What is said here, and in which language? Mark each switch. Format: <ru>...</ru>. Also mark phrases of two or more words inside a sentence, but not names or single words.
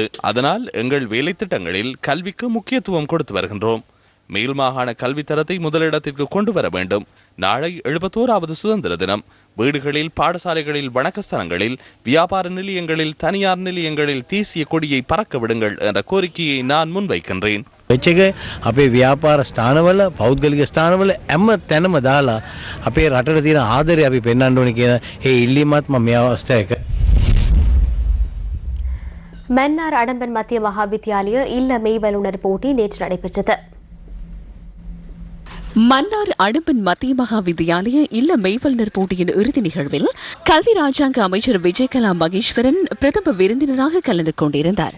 <ta>அதனால் எங்கள் வேலை திட்டங்களில் கல்விக்கு முக்கியத்துவம் கொடுத்து வருகின்றோம். மேல் மாகாண கல்வித்தரத்தை முதலிடத்திற்கு கொண்டு வர வேண்டும். நாளை 71வது சுதந்திர தினம். வீடுகளில், பாடசாலைகளில், வணக்கஸ்தலங்களில், வியாபார நிலையங்களில், தனியார் நிலையங்களில் தேசிய கொடியை பறக்க விடுங்கள் என்ற கோரிக்கையை நான் முன்வைக்கின்றேன்.</ta> <si>අපේ ව්‍යාපාර ස්ථානවල පෞද්ගලික ස්ථානවල හැම තැනම දාලා අපේ රටට තියෙන ආදරය අපි පෙන්වන්න ඕනේ කියන ඒ ඉල්ලීමත් මම මේ අවස්ථාවේ</si> <ta>மன்னார் அடம்பன் மத்திய மகாவித்தியாலய இல்ல மெய்வல்லுநர் போட்டி நேற்று நடைபெற்றது. மன்னார் அடம்பன் மத்திய மகாவித்தியாலய இல்ல மெய்வல்லுநர் போட்டியின் இறுதி நிகழ்வில் கல்வி ராஜாங்க அமைச்சர் விஜயகலா மகேஸ்வரன் பிரதம விருந்தினராக கலந்து கொண்டிருந்தார்.</ta>